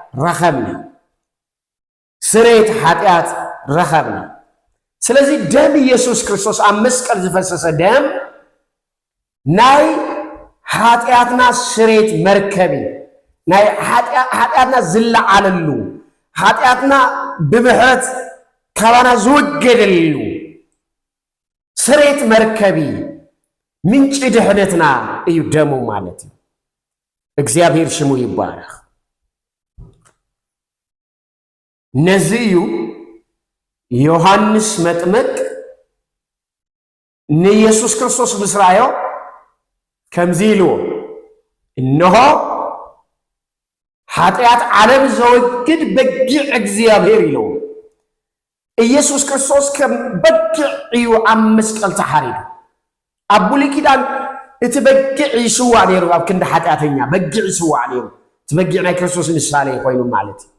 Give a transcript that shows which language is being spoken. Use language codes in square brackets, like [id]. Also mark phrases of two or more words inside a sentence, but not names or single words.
[ti] ረኸብና ስለዚህ ደም ኢየሱስ ክርስቶስ አመስቀል ዝፈሰሰ ደም ናይ ኃጢአትና ስሬት መርከቢ ናይ ኃጢአትና ዝለዓለሉ ኃጢአትና በምህረት ካባና ዝወገደሉ ስሬት መርከቢ ምንጭ ድህነትና እዩ ደሙ [am] ማለት ነው እግዚአብሔር ስሙ ይባረክ [ti] ነዚዩ ዮሐንስ መጥምቅ ኢየሱስ ክርስቶስ ምስራዮ ከምዚሉ እነሆ ኃጢአት ዓለም ዘወግድ በጊዕ እግዚአብሔር ይለው ኢየሱስ ክርስቶስ ከበጊዕ እዩ አመስቀል ተሐሪዱ አቡሊ ኪዳን እትበጊዕ ይስዋ ነይሩ ኣብ ክንዲ ኃጢአተኛ በጊዕ ይስዋ ነይሩ ትበጊዕ ናይ ክርስቶስ ምሳሌ ኮይኑ ማለት